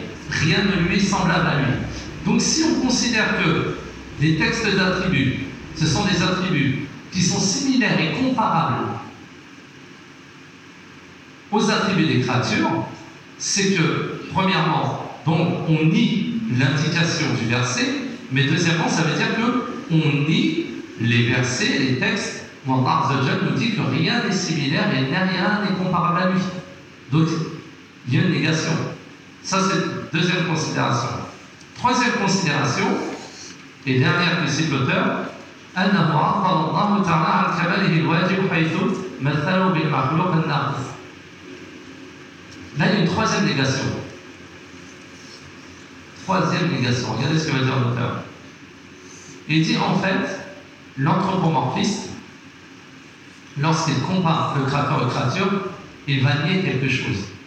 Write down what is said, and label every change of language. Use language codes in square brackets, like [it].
[fr] Rien ne lui est semblable à lui. Donc si on considère que les textes d'attributs, ce sont des attributs qui sont similaires et comparables aux attributs des créatures, c'est que, premièrement, donc on nie l'indication du verset, mais deuxièmement, ça veut dire que on nie les versets, les textes, où Allah Azzajal nous dit que rien n'est similaire et rien n'est comparable à lui. Donc, il y a une négation. Ça, c'est la deuxième considération. Troisième considération, et dernière que cite l'auteur, [ar] أنه عطل الله تعالى عن كماله الواجب حيث مثله بالمخلوق الناقص. [fr] Là, il y a une troisième négation. Troisième négation. Regardez ce que va dire l'auteur. Il dit en fait, l'anthropomorphiste, lorsqu'il compare le créateur aux créatures, il va nier quelque chose.